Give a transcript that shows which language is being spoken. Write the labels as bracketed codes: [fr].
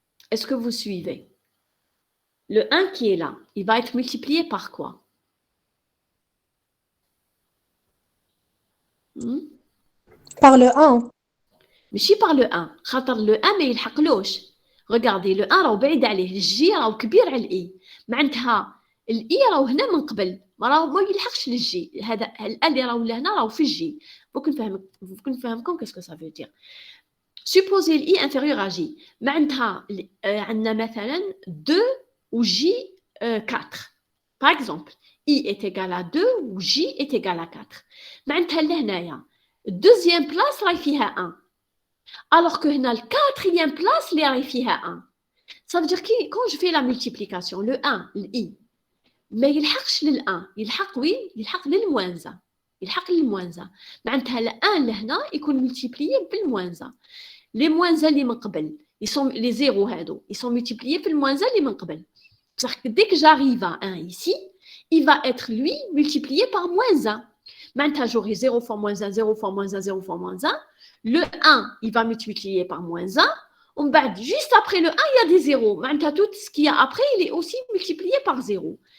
[fr] Est-ce que vous suivez? Le 1 qui est là, il va être multiplié par quoi? Par le 1. Mais si par le 1, le 1 [ar] ما يلحقلوش. [fr] Regardez, le 1 [ar] راهو بعيد عليه، الجي راهو كبير على الاي. معناتها الاي راهو هنا من قبل، ما يلحقش للجي. هذا ال اللي راهو لهنا راهو في الجي. [fr] Faut [ar] نفهمكم [fr] qu'est-ce que ça veut dire. Supposez l'I inférieur à J. [ar] معناتها عندنا مثلا 2 ou J 4. [fr] Par exemple, I est égal à 2 ou J est égal à 4. [ar] معناتها لهنايا [fr] deuxième place [ar] راهي فيها 1. [fr] Alors que [ar] هنا [fr] quatrième place [ar] اللي راهي فيها [fr] 1. Ça veut dire que quand je fais la multiplication, le 1, l'I, [ar] ما يلحقش لل1، يلحق وين؟ يلحق للموانزة. يلحق للموانزة. معناتها ل1 لهنا يكون ملتيبليي بالموانزة. لي موانزة اللي من قبل، [fr] les zéros [ar] هادو، [fr] ils sont multipliés [ar] بالموانزة اللي من قبل. [fr] C'est-à-dire que dès que j'arrive à 1 ici, il va être, lui, multiplié par moins 1. Maintenant, j'aurai 0 fois moins 1, 0 fois moins 1, 0 fois moins 1. Le 1, il va multiplier par moins 1. Juste après le 1, il y a des zéros. Maintenant, tout ce qu'il y a après, il est aussi multiplié par 0.